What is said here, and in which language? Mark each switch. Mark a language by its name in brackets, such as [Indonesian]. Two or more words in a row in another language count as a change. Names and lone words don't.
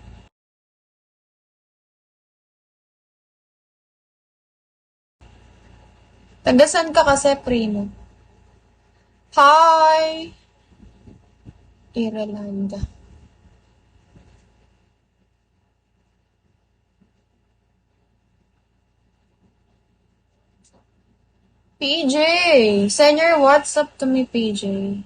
[Filipino] Tagasan ka kasi, Primo? [English] Hi! Irlanda. PJ! Send your WhatsApp to me, PJ.